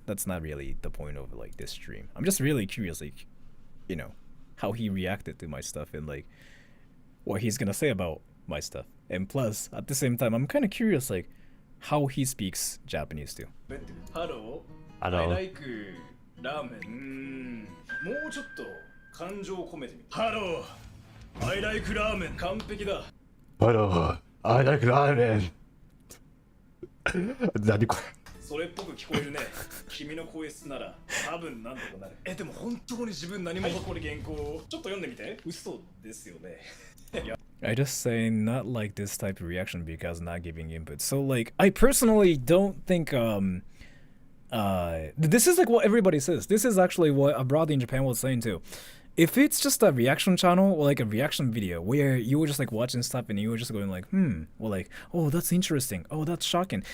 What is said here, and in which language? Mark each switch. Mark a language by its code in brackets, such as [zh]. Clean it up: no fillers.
[en] That's not really the point of like this stream. I'm just really curious, like, you know, how he reacted to my stuff and like what he's gonna say about my stuff. And plus, at the same time, I'm kind of curious, like, how he speaks Japanese too. Hello. I like ramen. [ja] もうちょっと感情を込めてみて。 [en] Hello. I like ramen. [ja] 完璧だ。 [en] Hello. I like ramen. [ja] 何これ。それっぽく聞こえるね。君の声質なら多分なんとかなる。でも本当に自分何もこれ原稿をちょっと読んでみて。嘘ですよね。 [en] I just say not like this type of reaction because not giving input. So like I personally don't think this is like what everybody says. This is actually what a brother in Japan was saying too. If it's just a reaction channel or like a reaction video where you were just like watching stuff and you were just going like, or like, oh, that's interesting. Oh, that's shocking.